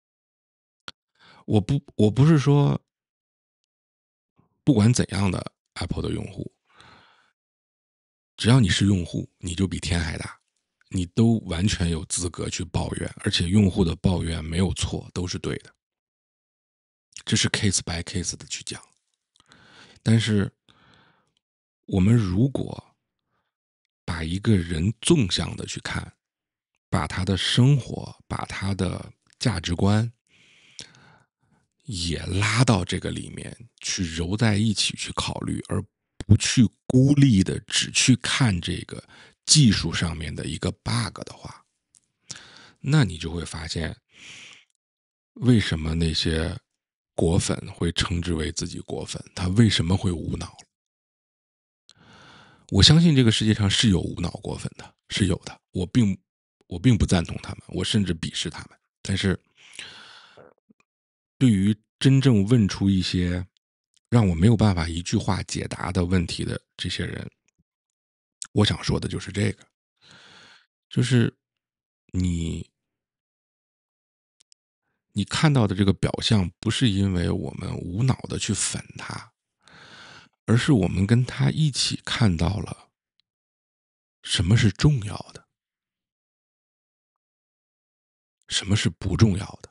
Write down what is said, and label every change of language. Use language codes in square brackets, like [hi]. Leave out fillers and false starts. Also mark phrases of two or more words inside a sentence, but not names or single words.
[zh] 我不是說不管怎樣的 Apple 的用戶，只要你是用戶，你就比天還大，你都完全有資格去抱怨，而且用戶的抱怨沒有錯，都是對的。這是 [en] case by case [zh] 的去講。但是我們如果把一個人縱向的去看，把他的生活，把他的價值觀也拉到這個裡面去揉在一起去考慮，而不去孤立的只去看這個技術上面的一個 bug 的話，那你就會發現為什麼那些果粉會稱之為自己果粉，他為什麼會無腦。我相信這個世界上是有無腦果粉的，是有的，我並不贊同他們，我甚至鄙視他們。但是對於真正問出一些讓我沒有辦法一句話解答的問題的這些人，我想說的就是這個，就是你看到的這個表象，不是因為我們無腦的去粉他，而是我們跟他一起看到了什麼是重要的，什麼是不重要的。